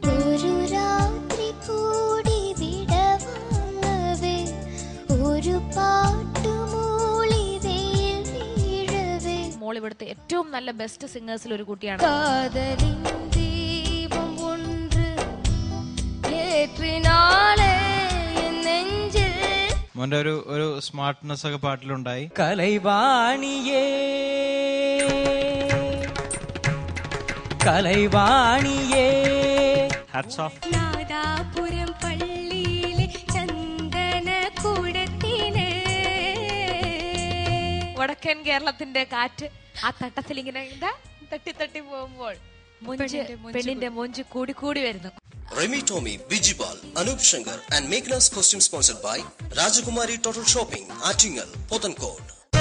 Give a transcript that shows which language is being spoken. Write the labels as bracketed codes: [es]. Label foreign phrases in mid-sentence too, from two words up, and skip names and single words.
[ml] ഒരു രാത്രി കൂടി വിടവാങ്ങവേ, ഒരു പാട്ടുമൂളി വെയിൽ വീഴവേ. മോൾ ഇവിടുത്തെ ഏറ്റവും നല്ല ബെസ്റ്റ് സിംഗേഴ്സിൽ ഒരു കുട്ടിയാണ്. [ta] காதலின் தீபம் ஒன்று ஏற்றினாளே என் நெஞ்சில். [ml] മോന്റെ ഒരു സ്മാർട്ട്നെസ് ഒക്കെ പാട്ടിലുണ്ടായി. കലൈവാണിയേ കലൈവാണിയേ. [en] hats off. [ml] നാദാപുരം പള്ളിയിലെ ചന്ദന കൂടത്തിനെ. വടക്കൻ കേരളത്തിന്റെ കാറ്റ് ആ തട്ടത്തിൽ ഇങ്ങനെ തട്ടി തട്ടി പോകുമ്പോൾ പെണ്ണിന്റെ മൊഞ്ച് കൂടി കൂടി വരുന്നു. [en] Remy Tommy, Bijibal, Anup Shankar and Meghna's costume sponsored by Rajakumari Total Shopping, Attingal, Pothankode.